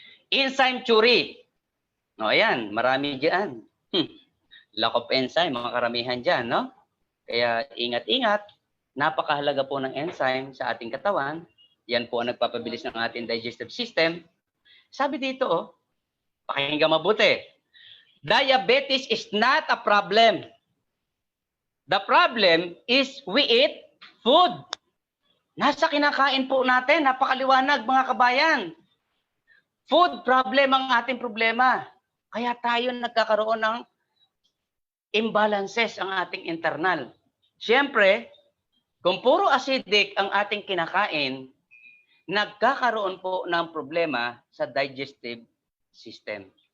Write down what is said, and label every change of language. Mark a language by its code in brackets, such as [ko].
[en] Enzyme theory. [tl] O, ayan. Marami dyan. [en] Lack of enzyme, [tl] mga karamihan dyan, no? Kaya, ingat-ingat. Napakahalaga po ng enzyme sa ating katawan. Yan po ang nagpapabilis ng ating digestive system. Sabi dito, pakinggan mabuti. [en] Diabetes is not a problem. The problem is we eat food. [tl] Nasa kinakain po natin. Napakaliwanag mga kabayan. [en] Food problem [tl] ang ating problema. Kaya tayo nagkakaroon ng imbalances ang ating internal. Siyempre, kung puro acidic ang ating kinakain, nagkakaroon po ng problema sa digestive system.